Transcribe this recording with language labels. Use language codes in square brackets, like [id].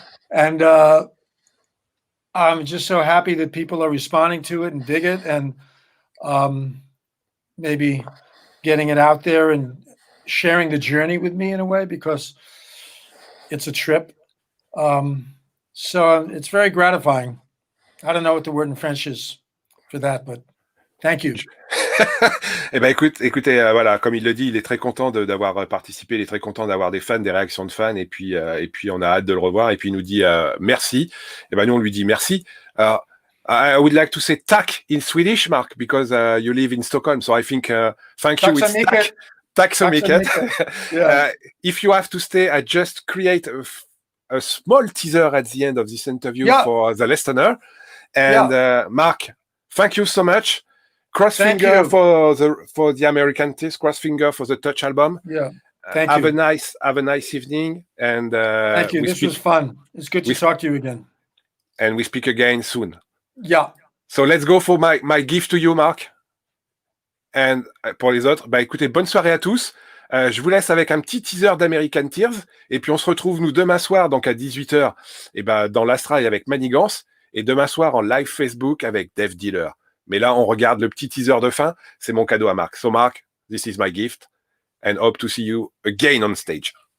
[en] And I'm just so happy that people are responding to it and dig it, and maybe getting it out there and sharing the journey with me in a way, because it's a trip. So it's very gratifying. I don't know what the word in French is for that, but thank you. [fr] Eh ben écoutez, voilà, comme il le dit, il est très content d'avoir participé, il est très content d'avoir des fans, des réactions de fans, et puis on a hâte de le revoir, et puis il nous dit merci. Et ben nous on lui dit merci. [en] I would like to say tack in Swedish, Mark, because you live in Stockholm, so I think thank you. It's [sv] tack. Tack så mycket. [en] Yeah. If you have to stay, I just create a small teaser at the end of this interview for the listener. And Mark, thank you so much. Cross finger for the American Tears. Cross finger for the Touch album. Yeah. Thank you. Have a nice evening. And thank you. This was fun. It's good to talk to you again. And we speak again soon. Yeah. So let's go for my gift to you, Mark. And [fr] pour les autres, écoutez, bonne soirée à tous. Je vous laisse avec un petit teaser d'American Tears. Et puis on se retrouve nous demain soir, donc à 18h, dans l'Astrail avec Manigance. Et demain soir en live Facebook avec Dev Dealer. Mais là, on regarde le petit teaser de fin. C'est mon cadeau à Marc. [en] So Marc, this is my gift. And hope to see you again on stage.